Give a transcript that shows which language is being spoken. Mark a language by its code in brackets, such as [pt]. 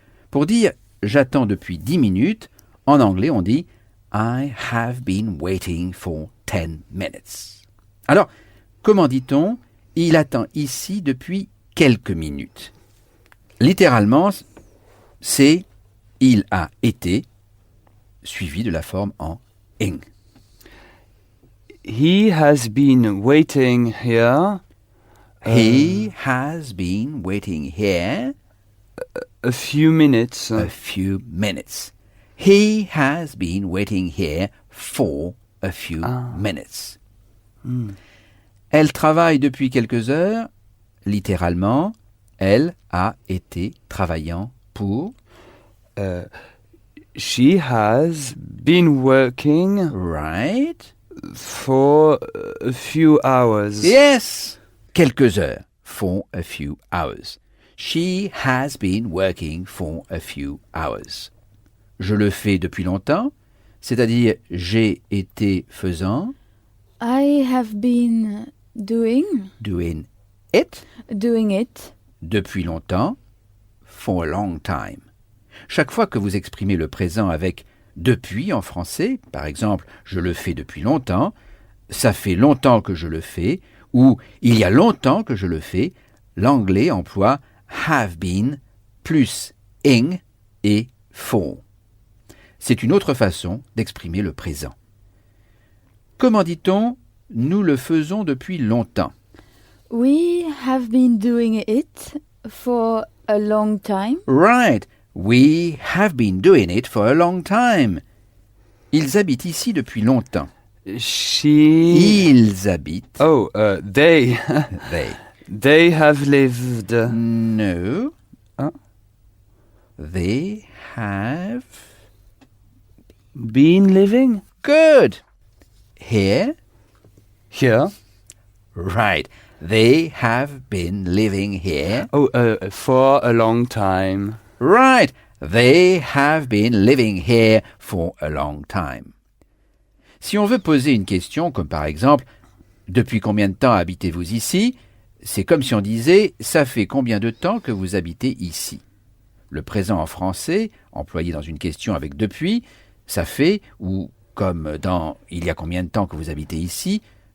[fr] Pour dire « j'attends depuis 10 minutes », en anglais on dit « [en] I have been waiting for 10 minutes ». [fr] Alors, comment dit-on « il attend ici depuis quelques minutes ». Littéralement, c'est « il a été » suivi de la forme en « ing ». [en] He has been waiting here. He has been waiting here A few minutes. a few minutes. He has been waiting here for a few minutes. [fr] Elle travaille depuis quelques heures. Littéralement, elle a été travaillant pour. [en] She has been working Right? for a few hours. Yes! [fr] Quelques heures. [en] For a few hours. She has been working for a few hours. [fr] Je le fais depuis longtemps, c'est-à-dire j'ai été faisant, [en] I have been doing it, it. [fr] depuis longtemps, [en] for a long time. [fr] Chaque fois que vous exprimez le présent avec depuis en français, par exemple, je le fais depuis longtemps, ça fait longtemps que je le fais, ou il y a longtemps que je le fais, l'anglais emploie [en] have been [fr] plus ing et for. C'est une autre façon d'exprimer le présent. Comment dit-on « nous le faisons depuis longtemps » [en] We have been doing it for a long time. Right, we have been doing it for a long time. [fr] Ils habitent ici depuis longtemps. Ils habitent. [en] Oh, they. They. They have lived. No. Huh? They have. Been living? Good. Here. Here. Right. They have been living here. Oh, for a long time. Right. They have been living here for a long time. [fr] Si on veut poser une question comme par exemple « Depuis combien de temps habitez-vous ici ?» c'est comme si on disait « Ça fait combien de temps que vous habitez ici ?» Le présent en français, employé dans une question avec « depuis », ça fait, ou comme dans « Il y a combien de temps que vous habitez ici ?»